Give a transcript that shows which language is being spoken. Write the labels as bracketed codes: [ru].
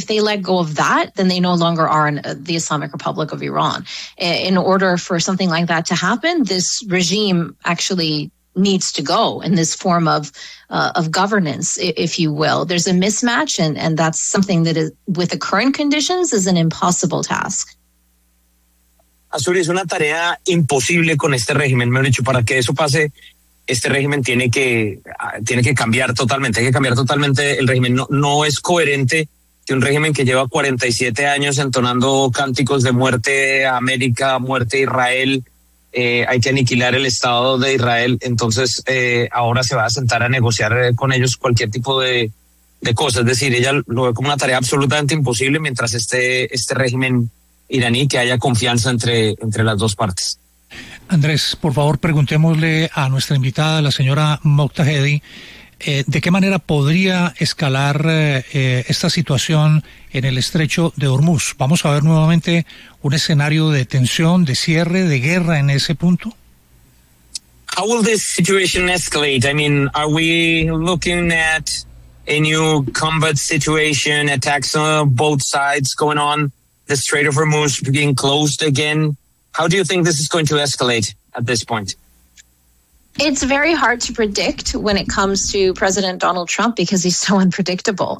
[en] If they let go of that, then they no longer are the Islamic Republic of Iran. In order for something like that to happen, this regime actually needs to go in this form of governance, if you will. There's a mismatch, and that's something that is, with the current conditions, is an impossible task. [es] Azul, es una tarea imposible con este régimen. Me han dicho, para que eso pase, este régimen tiene que cambiar totalmente. Hay que cambiar totalmente el régimen. No es coherente que un régimen que lleva 47 años entonando cánticos de muerte a América, muerte a Israel, hay que aniquilar el Estado de Israel, entonces ahora se va a sentar a negociar con ellos cualquier tipo de cosa. Es decir, ella lo ve como una tarea absolutamente imposible mientras este régimen iraní, que haya confianza entre las dos partes. Andrés, por favor, preguntémosle a nuestra invitada, la señora Mokhtajedi, ¿de qué manera podría escalar esta situación en el estrecho de Hormuz? ¿Vamos a ver nuevamente un escenario de tensión, de cierre, de guerra en ese punto? [en] How will this situation escalate? I mean, are we looking at a new combat situation, attacks on both sides going on, the Strait of Hormuz being closed again? How do you think this is going to escalate at this point? It's very hard to predict when it comes to President Donald Trump because he's so unpredictable.